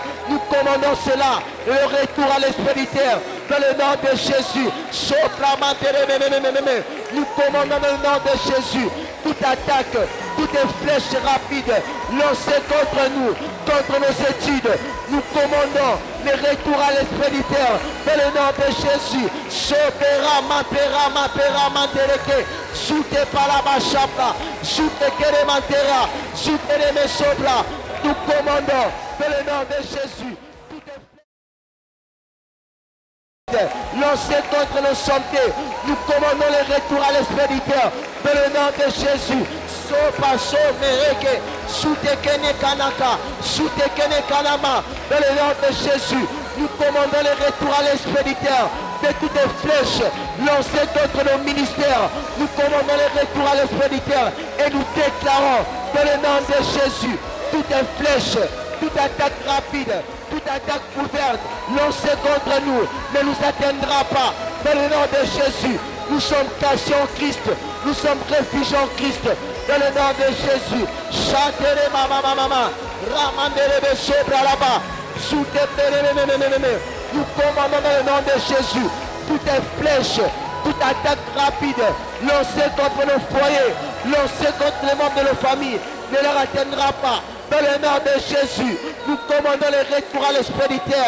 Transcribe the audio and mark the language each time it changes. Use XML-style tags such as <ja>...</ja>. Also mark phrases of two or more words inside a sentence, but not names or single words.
<fr>Nous commandons cela, le retour à l'expéditeur dans le nom de Jésus. Nous commandons dans le nom de Jésus toute attaque toutes les flèches rapides lancées contre nous, contre nos études. Nous commandons les retours à l'expéditeur dans le nom de Jésus. Sopera, mapera, mapera, mantereke. Joute palabachapa, joute keремantera, joute remesopla. Nous commandons dans le nom de Jésus. Lancez contre nos santé, nous commandons le retour à l'expéditeur dans le nom de Jésus. Sopa somereke, soutekene kanaka, soutekene kanama, dans le nom de Jésus. Nous commandons le retour à l'expéditeur de toutes les flèches lancées contre nos ministères. Nous commandons le retour à l'expéditeur et nous déclarons dans le nom de Jésus toutes les flèches, toute attaque rapide, toute attaque ouverte lancée contre nous ne nous atteindra pas. Dans le nom de Jésus, nous sommes cachés en Christ, nous sommes réfugiés en Christ. Dans le nom de Jésus, chantere mama mama, ramandere sobra là-bas, nous commandons dans le nom de Jésus toutes les flèches, toute attaque rapide lancée contre nos foyers, lancée contre les membres de nos familles ne leur atteindra pas. Dans le nom de Jésus, nous commandons le retour à l'expéditeur.</fr>